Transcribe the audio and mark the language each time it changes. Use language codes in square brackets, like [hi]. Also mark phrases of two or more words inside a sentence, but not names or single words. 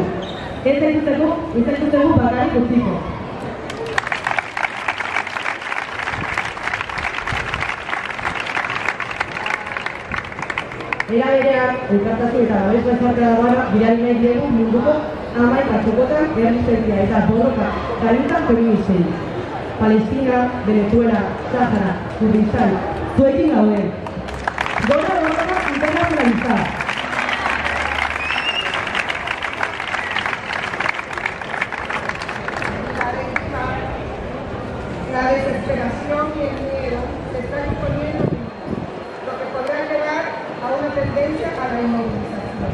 [eu] Ez zaituztegu bakarrik utziko. Era berean, elkartasun eta babes bezartea dagoena bidali nahi diegu munduko hamaika txokotan erresistentzia eta borroka gainuntan feministei. Palestina, Venezuela, Sahara, Kurdistan, zuekin gaude. Gora borroka internacionalizar. [es] La desesperación y el miedo se están imponiendo, lo que podrá llevar a una tendencia a la inmovilización.